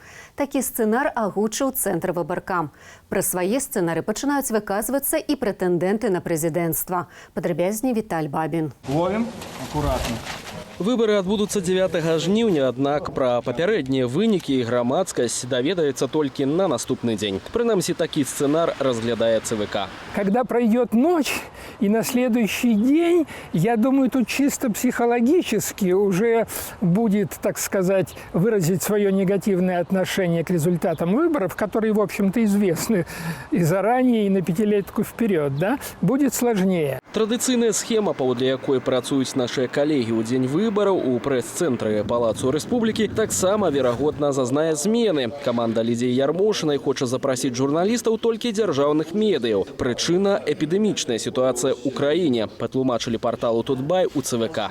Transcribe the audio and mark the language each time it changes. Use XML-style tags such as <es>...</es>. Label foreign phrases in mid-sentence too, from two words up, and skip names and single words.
<be>Такі сцэнар агучыў цэнтр выбаркам. Пра свае сцэнары пачынаюць выказвацца і прэтэндэнты на прэзідэнцтва. Падрабязней Віталь Бабін. Ловім акуратна. Выборы адбудуцца 9 жніўня, аднак пра папярэднія вынікі грамадскасць даведаецца толькі на наступны дзень. Прынамсі, такі сцэнар разглядае ЦВК.</be> <ru>Когда пройдет ночь и на следующий день, я думаю, тут чисто психологически уже будет, так сказать, выразить свое негативное отношение к результатам выборов, которые, в общем-то, известны и заранее, и на пятилетку вперед, да, будет сложнее.</ru> <be>Традыцыйная схема, паводле якой працуюць нашыя калегі ў дзень выбараў у прэс-цэнтры Палацу Рэспублікі, таксама, верагодна, зазнае змены. Каманда Лідзіі Ярмошынай хоча запрасіць журналістаў толькі дзяржаўных медыяў. Прычына – эпідэмічная сітуацыя ў краіне, патлумачылі парталу Тутбай у ЦВК.</be>